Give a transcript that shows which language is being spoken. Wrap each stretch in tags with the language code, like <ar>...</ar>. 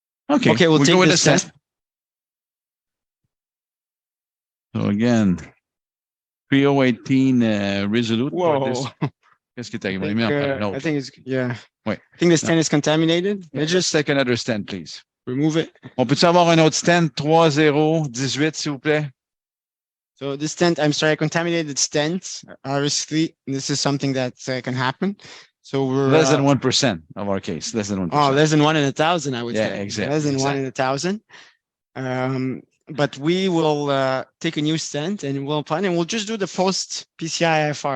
<en>Okay, we'll take go with the the stent. stent. So again, 3018 resolute. Whoa.</en> <fr>Qu'est-ce qui est arrivé?</fr> <en>I think it's, yeah.</en> <fr>Ouais.</fr> <en>I think the stent is contaminated. Let's just take another stent, please. Remove it.</en> <fr>On peut-tu avoir un autre stent 3018, s'il vous plaît?</fr> <en>So this stent, I'm sorry, I contaminated stent. Obviously, this is something that can happen. So we're less than 1% of our case. Less than 1%. Oh, less than 1 in 1,000, I would say. Yeah, exactly. Less than 1 in 1,000. But we will take a new stent and we'll plan and we'll just do the post PCI IFR.</en>